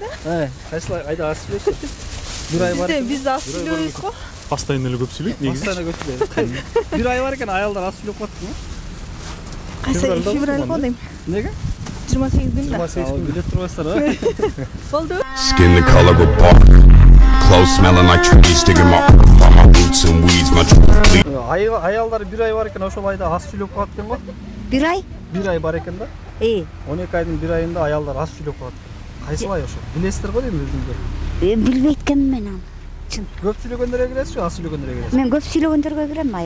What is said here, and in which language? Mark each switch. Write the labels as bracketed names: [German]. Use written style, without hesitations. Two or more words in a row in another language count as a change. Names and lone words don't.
[Kyrgyz] Кайсыл айда аз сүйлөйт? Бир ай бар. Биз аз сүйлөйбүз го. Постоянно эле көп сүйлөйт негизи. Постоянно көп сүйлөйт. Бир ай бар экен аялдар аз сүйлөп калат го. Кайсы февраль го дейм. Неге? 28 күндө. 28 күндө билет турбайсыздар, а? Болду. [English] Skin the color of bark, clothes smelling like trees, digging my roots and weeds, my truth bleed. [Kyrgyz] Аялдар бир ай бар экен, ошол айда аз сүйлөп калат экен го. Бир ай? Бир ай бар экен да. 12 айдын бир айында аялдар аз сүйлөп калат. Кайсыл ай ошол? Билесиздер го дейм өзүңүздөр. Билбейт экенмин мен аны. Көп сүйлөгөндөргө киресизби, аз сүйлөгөндөргө киресизби? Мен көп сүйлөгөндөргө кирем ай.